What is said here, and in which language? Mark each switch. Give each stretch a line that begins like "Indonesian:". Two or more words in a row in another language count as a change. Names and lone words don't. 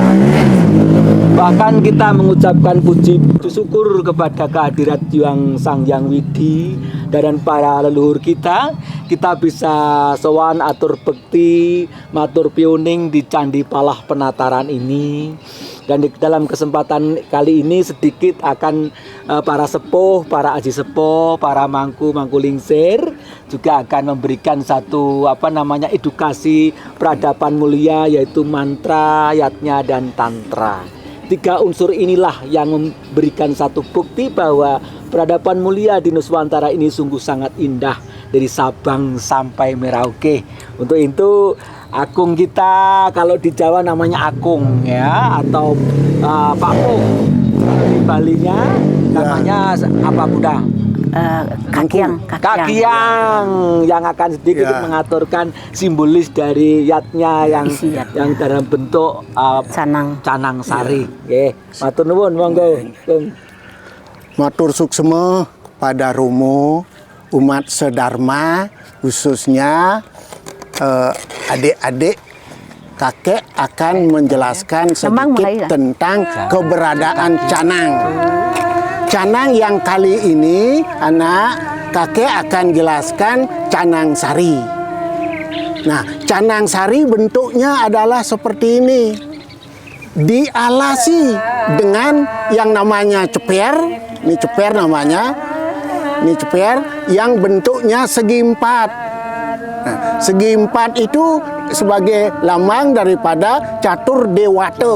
Indonesian: Bahkan kita mengucapkan puji syukur kepada kehadirat Hyang Sang Hyang Widi dan para leluhur kita. Kita bisa
Javanese: sowan atur bekti, matur piuning
Indonesian: di Candi Palah Penataran ini. Dan di dalam kesempatan kali ini sedikit akan para sepuh, para aji sepuh, para mangku lingsir juga akan memberikan satu edukasi peradaban mulia, yaitu mantra, yatnya dan tantra. Tiga unsur inilah yang memberikan satu bukti bahwa peradaban mulia di Nuswantara ini sungguh sangat indah dari Sabang sampai Merauke. Untuk itu Akung kita, kalau di Jawa namanya Akung ya, atau Pak Pung. Kalau di Balinya namanya apa Bunda? Kakiang yang akan sedikit mengaturkan simbolis dari yatnya yang dalam bentuk canang sari.
Javanese: Nggih, matur nuwun monggo.
Balinese: Matur suksema
Indonesian: pada Romo umat sedharma, khususnya adik-adik. Kakek akan menjelaskan sedikit tentang keberadaan canang. Canang yang kali ini kakek akan jelaskan canang sari. Nah, canang sari bentuknya adalah seperti ini. Dialasi dengan yang namanya ceper. Ini ceper namanya. Ini ceper yang bentuknya segi empat. Nah, segi empat itu sebagai lambang daripada catur dewata.